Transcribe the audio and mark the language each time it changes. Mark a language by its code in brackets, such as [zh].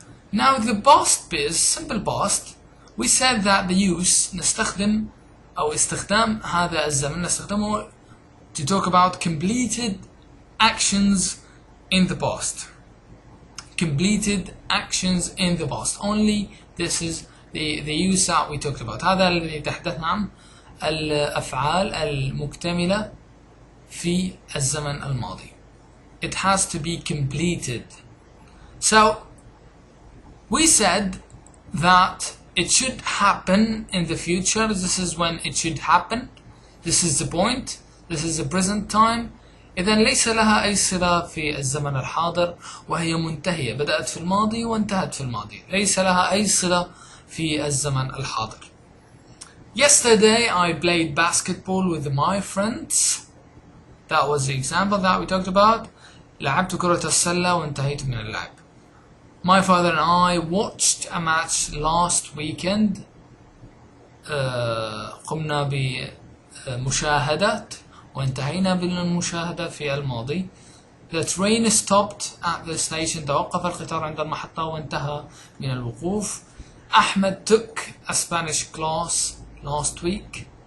[en] Now the past is simple past. We said that the use [ar] نستخدم أو استخدام هذا الزمن نستخدمه [en] to talk about completed actions in the past. Completed actions in the past. Only this is the use that we talked about. [ar] هذا الذي تحدثنا عن الأفعال المكتملة في الزمن الماضي. [en] It has to be completed. So we said that it should happen in the future. This is when it should happen. This is the point. This is the present time. [ar] إذن ليس لها أي صلة في الزمن الحاضر وهي منتهية. بدأت في الماضي وانتهت في الماضي. ليس لها أي صلة في الزمن الحاضر. [en] Yesterday I played basketball with my friends. That was the example that we talked about. [ar] لعبت كرة السلة وانتهيت من اللعب. [en] My father and I watched a match last weekend. [ar] قمنا بمشاهدة وانتهينا بالمشاهدة في الماضي. [en] The train stopped at the station. [ar] توقف القطار عند المحطة وانتهى من الوقوف. [en] أحمد took a Spanish class last week.